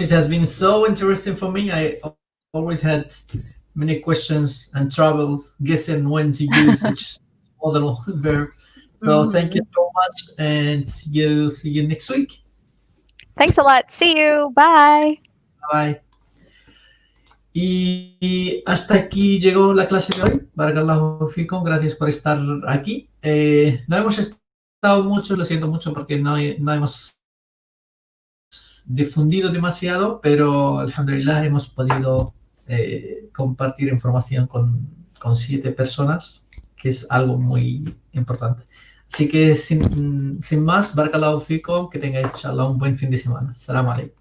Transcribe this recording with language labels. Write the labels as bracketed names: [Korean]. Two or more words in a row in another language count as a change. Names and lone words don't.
[English] It has been so interesting for me. I always had many questions and troubles guessing when to use each modal verb. So thank you Mhm. so much, and see you next week. Thanks a lot. See you. Bye. Bye. [Spanish] Y hasta aquí llegó la clase de hoy. [Arabic] بارك الله فيكم, [Spanish] gracias por estar aquí. No hemos estado mucho, lo siento mucho porque no hemos difundido demasiado, pero alhamdulillah hemos podido compartir información con 7 personas, que es algo muy importante. Así que sin más, [Arabic] بارك الله فيكم, [Spanish] que tengáis inshallah un buen fin de semana. [Arabic] سلام عليكم.